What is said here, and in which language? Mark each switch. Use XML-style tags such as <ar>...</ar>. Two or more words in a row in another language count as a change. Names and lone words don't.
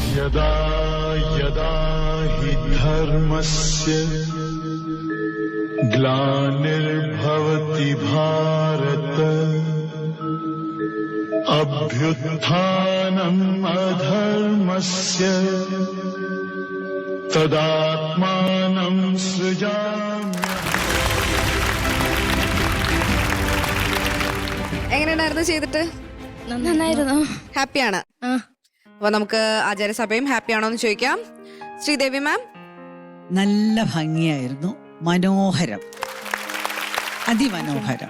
<sa>यदा यदा हि धर्मस्य ग्लानिर्भवति भारत अभ्युत्थानम् अधर्मस्य तदात्मानं सृजाम्यहम्.</sa> <ml>എങ്ങനെയുണ്ടായിരുന്നു ചെയ്തിട്ട്? നന്നായിരുന്നു. ഹാപ്പിയാണ്. അപ്പൊ നമുക്ക് ആചാര്യസഭയും ഹാപ്പിയാണോ എന്ന് ചോദിക്കാം. ശ്രീദേവി മാം. നല്ല ഭംഗിയായിരുന്നു, മനോഹരം, അതിമനോഹരം.</ml>